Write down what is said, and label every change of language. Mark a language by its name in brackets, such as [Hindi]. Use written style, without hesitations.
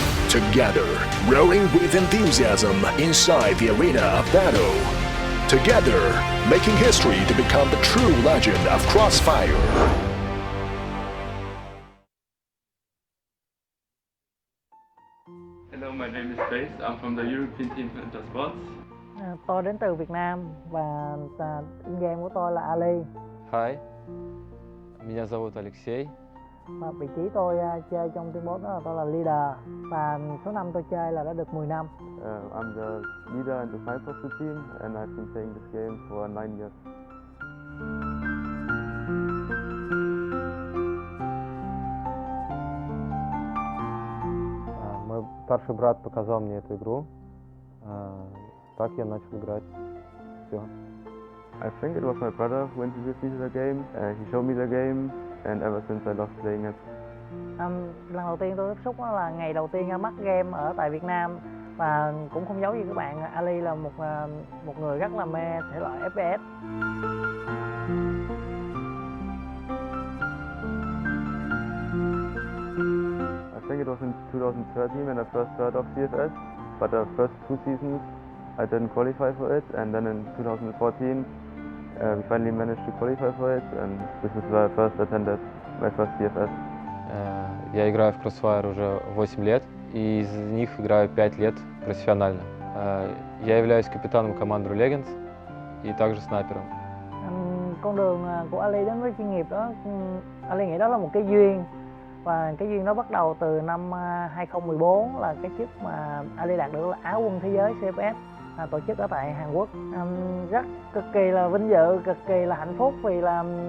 [English] Together, roaring with enthusiasm inside the arena of battle. Together, making history to become the true legend of CROSSFIRE. Hello, my name is Grace. I'm from the European team for Intersports. [Vietnamese] Tôi đến từ Việt Nam và in-game của tôi là Ali. [English] Hi, [Russian] меня зовут Алексей. [Vietnamese] Và vị trí tôi chơi trong team boss đó là tôi là leader và số năm tôi chơi là đã được 10 năm. [English] I'm the leader and the sniper of the team, and I've been playing this game for 9 years. [Russian] Мой старший брат показал мне эту игру. Так я начал играть. Все. [English] I think it was my brother who introduced me to the game. He showed me the game, and ever since I loved playing it. [Vietnamese] Lần đầu tiên tôi tiếp xúc đó là ngày đầu tiên ra mắt game ở tại Việt Nam và cũng không giấu gì các bạn, Ali là một người rất là mê thể loại FPS. [English] I think it was in 2013 when I first heard of CFS, but the first 2 seasons I didn't qualify for it, and then in 2014 we finally managed to qualify for it, and this is where I first attended my first CFS. [Russian] Я играю в CROSSFIRE уже 8 лет, и из них играю 5 лет профессионально. Я являюсь капитаном команды ruLegends и также снайпером. [Vietnamese] Con đường của Ali đến với chuyên nghiệp đó, Ali nghĩ đó là một cái duyên. Và cái duyên đó bắt đầu từ năm 2014 là cái chức mà Ali đạt được là Á quân thế giới CFS tổ chức ở tại Hàn Quốc. Rất cực kỳ là vinh dự, cực kỳ là hạnh phúc vì là